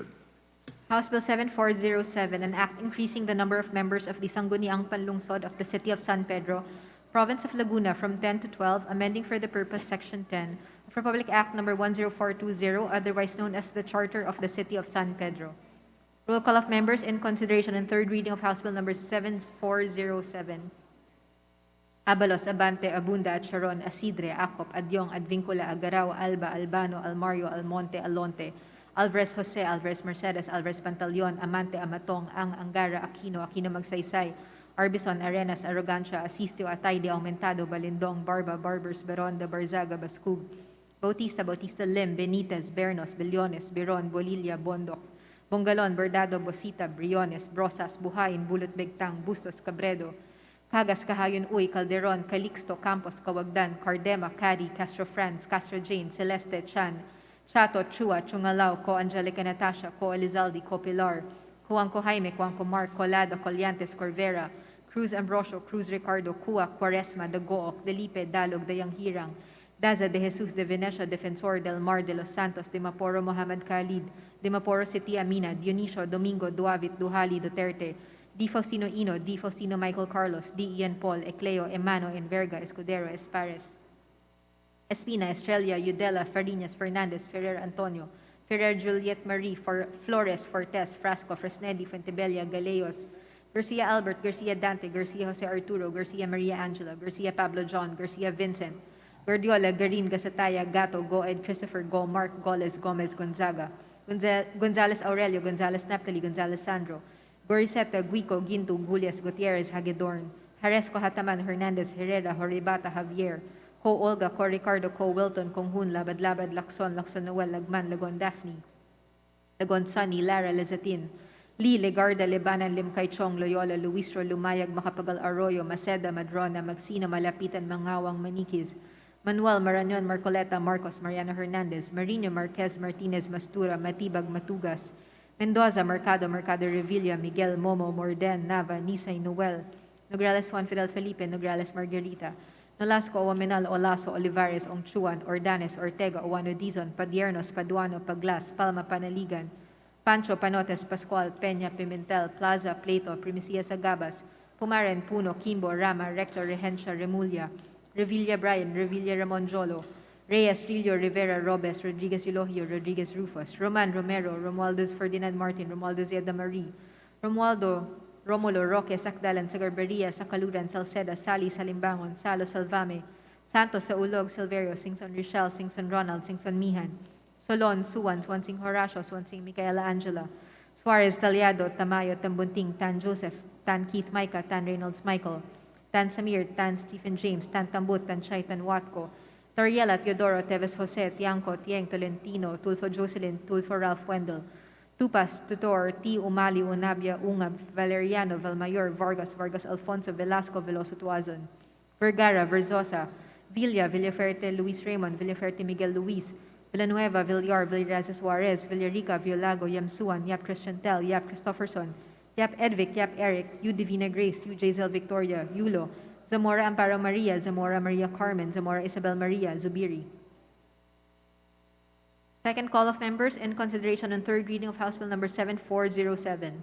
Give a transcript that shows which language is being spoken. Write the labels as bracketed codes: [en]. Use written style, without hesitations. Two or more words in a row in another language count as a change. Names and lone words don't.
[en] House Bill 7407, an act increasing the number of members of the Sangguniang Panlungsod of the City of San Pedro, Province of Laguna from 10 to 12, amending for the purpose Section 10 of Republic Act Number 10420, otherwise known as the Charter of the City of San Pedro. Roll call of members in consideration and third reading of House Bill Number 7407. Abalos, Abante, Abunda, Charon, Asidre, Acop, Adyong, Advincula, Agaraw, Alba, Albano, Almario, Almonte, Alonte, Alvarez Jose, Alvarez Mercedes, Alvarez Pantaleon, Amante, Amatong, Ang, Angara, Aquino, Aquino Magsaysay, Arbison, Arenas, Arrogancia, Asistio, Atayde, Aumentado, Balindong, Barba, Barbers, Beronda, Barzaga, Bascug, Bautista, Bautista Lim, Benitez, Bernos, Billones, Biron, Bolilla, Bondok, Bongalon, Bordado, Bosita, Briones, Brosas, Buhayin, Bulot Begtang, Bustos, Cabredo, Cagas, Cahayon Uy, Calderon, Calixto, Campos, Kawagdan, Cardema, Cari, Castro Franz, Castro Jane, Celeste, Chan, Chato, Chua, Chungalao, Co Angelica Natasha, Co Elizalde, Co Pilar, Juanco Jaime, Juanco Mark, Colado, Colliantes, Corvera, Cruz Ambrosio, Cruz Ricardo, Cua, Quaresma, Dagook, Delipe, Dalog, Dayang Hirang, Daza de Jesus de Venecia, Defensor del Mar de los Santos, de Maporo Mohammed Khalid, de Maporo City Amina, Dionisio, Domingo, Duavit, Duhali, Duterte, Di Faustino Ino, Di Faustino Michael Carlos, Di Ian Paul, Ecleo, Emano, Enverga, Escudero, Espares, Espina, Estrella, Udela, Farinas, Fernandez, Ferrer Antonio, Ferrer Juliet Marie, Flores, Fortes, Frasco, Fresnedi, Fuentebella, Galeos, Garcia Albert, Garcia Dante, Garcia Jose Arturo, Garcia Maria Angela, Garcia Pablo John, Garcia Vincent, Guardiola, Garin, Gasataya, Gato, Goed, Christopher, Go, Mark, Goles, Gomez, Gonzaga, Gonzales Aurelio, Gonzales Naphtali, Gonzales Sandro, Goriseta, Guico, Ginto, Gulias, Gutierrez, Hagedorn, Haresco, Hataman, Hernandez, Herrera, Horibata, Javier, Co Olga, Co Ricardo, Co Wilton, Conghun, Labad Labad, Lacson, Lacson Noel, Lagman, Lagon Daphne, Lagon Sunny, Lara, Lezatin, Lee, Legarda, Lebanan, Limkay Chong, Loyola, Luistro, Lumayag, Macapagal Arroyo, Maceda, Madrona, Magsino, Malapitan, Mangawang, Maniquis, Manuel, Marañon, Marcoleta, Marcos, Mariano Hernandez, Marino, Marquez, Martinez, Mastura, Matibag, Matugas, Mendoza, Mercado, Mercado Revilla, Miguel, Momo, Morden, Nava, Nisay, Noel, Nograles Juan Fidel Felipe, Nograles Margarita, Nolasco, Owaminal, Olaso, Olivares, Ongchuan, Ordanes, Ortega, Owano Dizon, Padiernos, Paduano, Paglas, Palma, Panaligan, Pancho, Panotes, Pascual, Peña, Pimentel, Plaza, Plato, Primicia Sagabas, Pumaren, Puno, Kimbo, Rama, Rector, Regencia, Remulla, Revilla Brian, Revilla Ramon Jolo, Reyes, Rillo, Rivera, Robes, Rodriguez Eulogio, Rodriguez Rufus, Roman Romero, Romualdez Ferdinand Martin, Romualdez Yeda Marie, Romualdo, Romulo, Roque, Sakdalan, Sagarberia, Sakaluran, Salceda, Sali, Salimbangon, Salo, Salvame, Santos, Saulog, Silverio, Singson Richel, Singson Ronald, Singson Mihan, Solon, Suwan, Swansing Horacio, Swansing Micaela Angela, Suarez, Taliado, Tamayo, Tambunting, Tan Joseph, Tan Keith Micah, Tan Reynolds Michael, Tan Samir, Tan Stephen James, Tan Tambut, Tan Chay, Tan Watco, Toriela, Teodoro, Teves Jose, Tiangco, Tieng, Tolentino, Tulfo Jocelyn, Tulfo Ralph Wendell, Tupas, Tutor, T. Umali, Unabia, Ungab, Valeriano, Valmayor, Vargas, Vargas Alfonso, Velasco, Veloso Tuazon, Vergara, Verzosa, Villa, Villaferte, Luis Raymond, Villaferte, Miguel Luis, Villanueva, Villar, Villarreal Suarez, Villarica, Violago, Yamsuan, Yap Christiantel, Yap Christopherson, Yap Edvic, Yap Eric, U Divina Grace, U Jazel Victoria, Yulo, Zamora Amparo Maria, Zamora Maria Carmen, Zamora Isabel Maria, Zubiri. Second call of members in consideration on third reading of House Bill Number 7407.